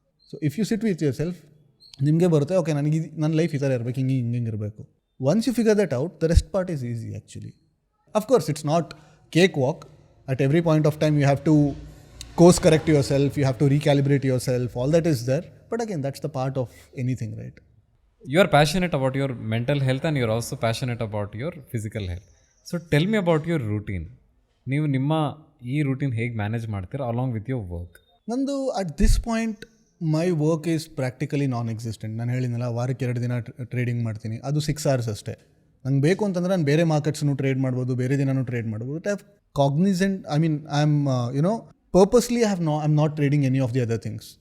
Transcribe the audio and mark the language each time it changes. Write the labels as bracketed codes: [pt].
[en] so if you sit with yourself, [kn] ನಿಮಗೆ ಬರುತ್ತೆ, okay ನನಗೆ ನನ್ನ ಲೈಫ್ ಈ ಥರ ಇರಬೇಕು, ಹಿಂಗೆ ಇರಬೇಕು. [en] Once you figure that out, the rest part is easy actually. Of course it's not cakewalk. At every point of time you have to course correct yourself, you have to recalibrate yourself, all that is there. But again that's the part of anything, right? You are passionate about your mental health and you are also passionate about your physical health. So tell me about your routine. [kn] ನೀವು ನಿಮ್ಮ ಈ routine ಹೇಗೆ manage ಮಾಡ್ತೀರಾ [en] Along with your work? ನಂದು at this point my work is practically non existent. [kn] ನಾನು ಹೇಳಿದ್ನಲ್ಲ, ವಾರಕ್ಕೆ 2 ದಿನ ಟ್ರೇಡಿಂಗ್ ಮಾಡ್ತೀನಿ, ಅದು 6 hours ಅಷ್ಟೇ. ನಂಗೆ ಬೇಕು ಅಂತಂದರೆ ನಾನು ಬೇರೆ ಮಾರ್ಕೆಟ್ಸ್ನು ಟ್ರೇಡ್ ಮಾಡ್ಬೋದು, ಬೇರೆ ದಿನನೂ ಟ್ರೇಡ್ ಮಾಡ್ಬೋದು. [en] But I have cognizant, I mean I am purposely I am not trading any of the other things.